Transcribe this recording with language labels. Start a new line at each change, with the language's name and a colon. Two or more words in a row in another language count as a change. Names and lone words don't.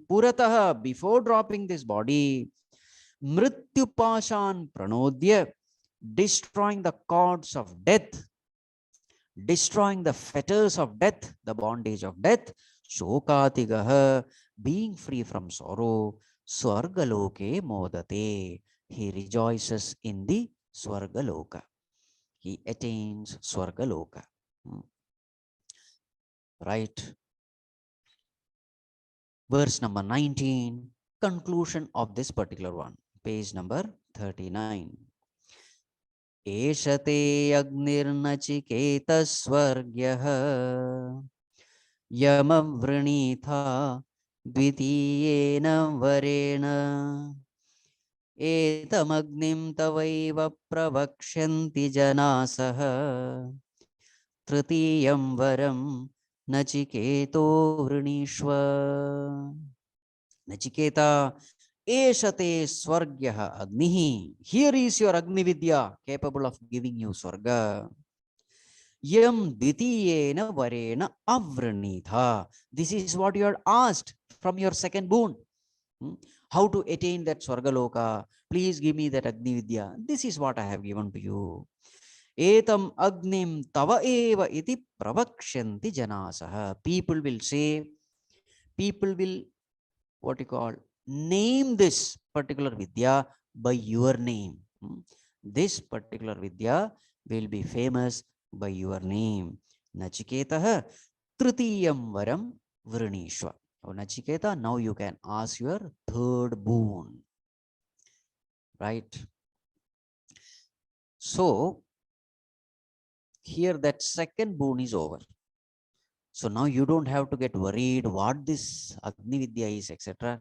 English: Puratah, before dropping this body,
Sanskrit: मृत्युपाशान् प्रणोद्य,
English: destroying the cords of death, destroying the fetters of death, the bondage of death, shokatigah, being free from sorrow,
Sanskrit: स्वर्गलोके मोदते,
English: he rejoices in the swargaloka. He attains swargaloka. Right? Verse number 19, conclusion of this particular one, page number 39.
Sanskrit: एष तेऽग्निर्नचिकेतः स्वर्ग्यो यमवृणीथा द्वितीयेन वरेण एतमग्निं तवैव प्रवक्ष्यन्ति जनासः तृतीयं वरं नचिकेतो वृणीष्व. नचिकेतः एष ते स्वर्ग्यः अग्निः.
English: Here is your Agni Vidya, capable of giving you swarga.
Sanskrit: यं द्वितीयेन वरेण अवृणीथाः.
English: This is what you had asked from your second boon. How to attain that swargaloka? Please give me that Agni Vidya. This is what I have given to you.
Sanskrit: एतम् अग्निं तव एव इति प्रवक्ष्यन्ति जनासः.
English: People will say, people will, what you call, name this particular Vidya by your name. This particular Vidya will be famous by your name.
Sanskrit: नचिकेतः तृतीयं वरं वृणीष्व.
English: Oh, Nachiketa, now you can ask your third boon. Right? So, here that second boon is over. So now you don't have to get worried what this Agni Vidya is, etc.